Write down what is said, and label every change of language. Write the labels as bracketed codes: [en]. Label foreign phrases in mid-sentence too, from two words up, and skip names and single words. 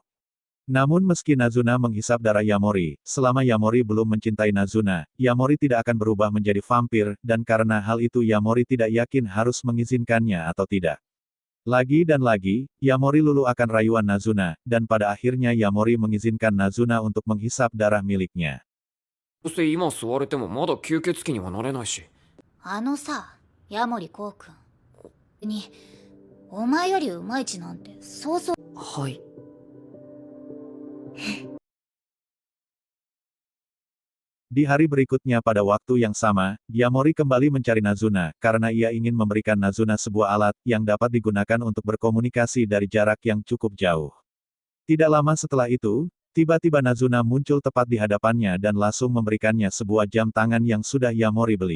[id] Namun meski Nazuna menghisap darah Yamori, selama Yamori belum mencintai Nazuna, Yamori tidak akan berubah menjadi vampir, dan karena hal itu Yamori tidak yakin harus mengizinkannya atau tidak. Lagi dan lagi, Yamori luluh akan rayuan Nazuna, dan pada akhirnya Yamori mengizinkan Nazuna untuk menghisap darah miliknya. [ja] どうせ今吸われてもまだ吸血鬼にはなれないし。あのさ、ヤモリコウ君に、お前よりうまいちなんてそうそう。はい。 [id] Di hari berikutnya pada waktu yang sama, Yamori kembali mencari Nazuna, karena ia ingin memberikan Nazuna sebuah alat, yang dapat digunakan untuk berkomunikasi dari jarak yang cukup jauh. Tidak lama setelah itu, tiba-tiba Nazuna muncul tepat di hadapannya dan langsung memberikannya sebuah jam tangan yang sudah Yamori beli.